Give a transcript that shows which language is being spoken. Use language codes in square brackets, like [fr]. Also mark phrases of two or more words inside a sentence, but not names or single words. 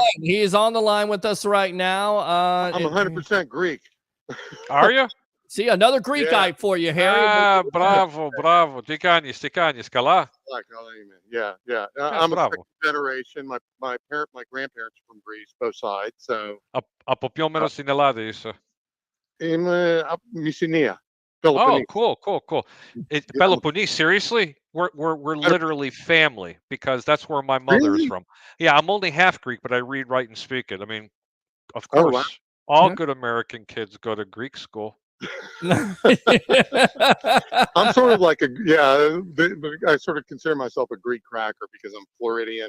[en] He is on the line with us right now. I'm 100% Greek. Are you? See, another Greek guy for you, Harry. [el] Μπράβο. Τι κάνεις, καλά. [en] Yeah. I'm a second generation. My grandparents are from Greece, both sides. So. [el] Από ποιο μέρος στην Ελλάδα είσαι? Είμαι από Mycenae. [en] Oh, cool. Peloponnese, seriously? We're literally family because that's where my mother is from. Yeah, I'm only half Greek, but I read, write, and speak it. Of course, all good American kids go to Greek school. I'm sort of like I sort of consider myself a Greek cracker because I'm Floridian.